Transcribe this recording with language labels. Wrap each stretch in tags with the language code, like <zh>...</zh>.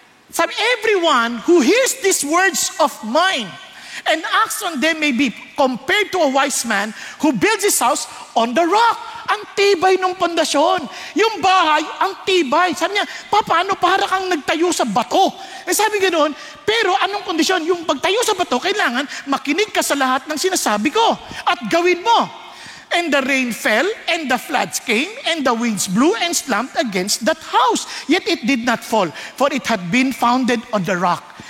<en>Sabi, everyone who hears these words of mine and acts on them may be compared to a wise man who builds his house on the rock.</en> <tl>Ang tibay ng pundasyon. Yung bahay, ang tibay. Sabi niya, paano para kang nagtayo sa bato? Sabi ganoon, pero anong kondisyon? Yung pagtayo sa bato, kailangan makinig ka sa lahat ng sinasabi ko at gawin mo.</tl> <en>And the rain fell, and the floods came, and the winds blew and slammed against that house. Yet it did not fall, for it had been founded on the rock.</en>